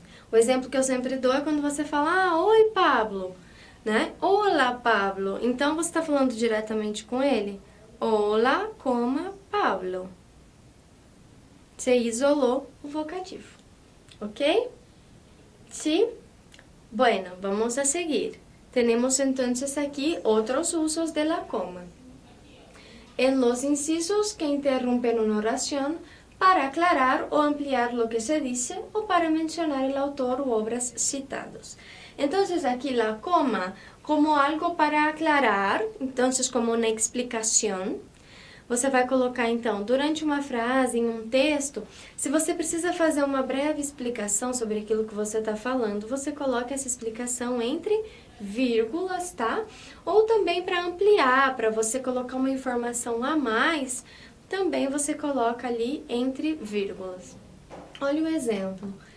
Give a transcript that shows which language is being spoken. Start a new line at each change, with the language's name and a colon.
Portuguese: O exemplo que eu sempre dou é quando você fala, oi, Pablo, né? Olá, Pablo. Então, você está falando diretamente com ele? Olá, como Pablo. Você isolou o vocativo, ok?
Spanish: Sí? Bueno, vamos a seguir. Tenemos entonces aquí otros usos de la coma. En los incisos que interrumpen una oración para aclarar o ampliar lo que se dice o para mencionar el autor u obras citados. Entonces aquí la coma como algo para aclarar, entonces como una explicación.
Portuguese: você vai colocar, então, durante uma frase, em um texto, se você precisa fazer uma breve explicação sobre aquilo que você está falando, você coloca essa explicação entre vírgulas, tá? Ou também para ampliar, para você colocar uma informação a mais, também você coloca ali entre vírgulas. Olha o exemplo.